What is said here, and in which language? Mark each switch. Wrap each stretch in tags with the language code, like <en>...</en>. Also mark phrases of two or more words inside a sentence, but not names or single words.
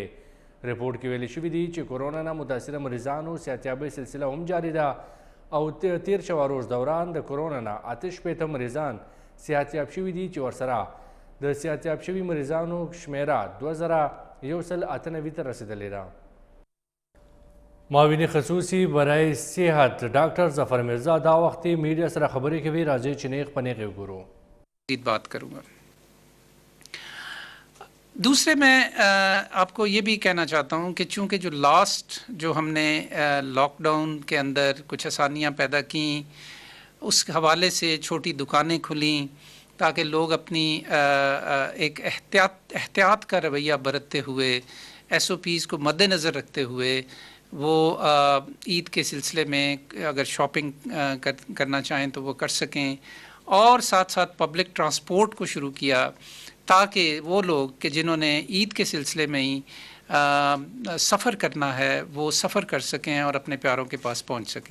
<ps>رپورټ کې ویلي شوي دي چې کورونا نه متاثره مریضانو صحتیابۍ سلسله هم جاري ده او تیر 4 روز دوران د کورونا نه 88 مریضان صحتیاب شوي دي چې ورسره د صحتیاب شوي مریضانو شمیره 2,198 ته رسېدلې ده. معاون خصوصي برای صحت ڈاکٹر ظفر مرزا دا وقتی میڈیا سره خبرې کوي. راځي چې نیغ په نیغ وګورو.</ps> <ur>بات کروں گا. دوسرے میں آپ کو یہ بھی کہنا چاہتا ہوں کہ چونکہ جو جو ہم نے لاک ڈاؤن کے اندر کچھ آسانیاں پیدا کیں، اس حوالے سے چھوٹی دکانیں کھلیں تاکہ لوگ اپنی ایک احتیاط کا رویہ برتتے ہوئے ایس او پیز کو مد نظر رکھتے ہوئے وہ عید کے سلسلے میں اگر شاپنگ کرنا چاہیں تو وہ کر سکیں، اور ساتھ ساتھ پبلک ٹرانسپورٹ کو شروع کیا تاکہ وہ لوگ کہ جنہوں نے عید کے سلسلے میں ہی سفر کرنا ہے وہ سفر کر سکیں اور اپنے پیاروں کے پاس پہنچ سکیں.</ur>